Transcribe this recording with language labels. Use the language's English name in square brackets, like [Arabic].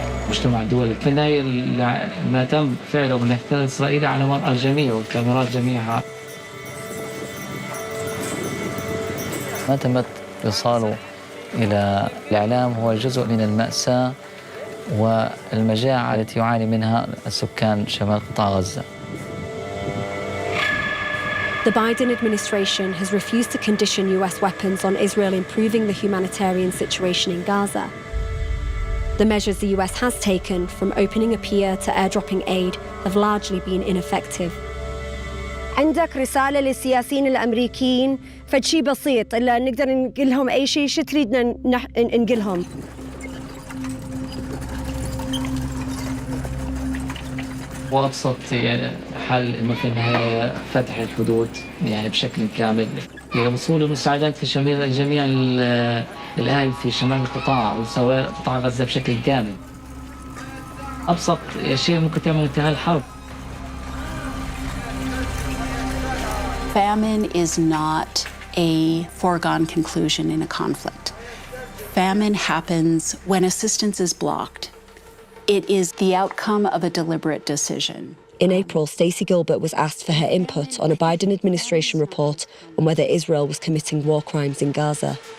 [Arabic] مجتمع الدولي في النهاية ما تم فعله من الاحتلال الإسرائيلي على مرأى الجميع والكاميرات جميعها. ما تم إيصاله إلى الإعلام هو جزء من المأساة والمجاعة التي يعاني منها السكان شمال قطاع غزة. [English] The Biden administration has refused to condition US weapons on Israel improving the humanitarian situation in Gaza. The measures the US has taken, from opening a pier to airdropping aid, have largely been ineffective. [Arabic] عندك رسالة للسياسيين الأمريكيين فشي بسيط إلا نقدر نقول لهم أي شيء شو تريدنا نقولهم. وأبسط حل إنه في النهاية فتح الحدود بشكل كامل لوصول المساعدات لجميع الأهل في شمال القطاع وسواء قطاع غزة بشكل كامل. أبسط شيء ممكن تعمل انتهاء الحرب. [English] Famine is not a foregone conclusion in a conflict. Famine happens when assistance is blocked. It is the outcome of a deliberate decision. In April, Stacey Gilbert was asked for her input on a Biden administration report on whether Israel was committing war crimes in Gaza.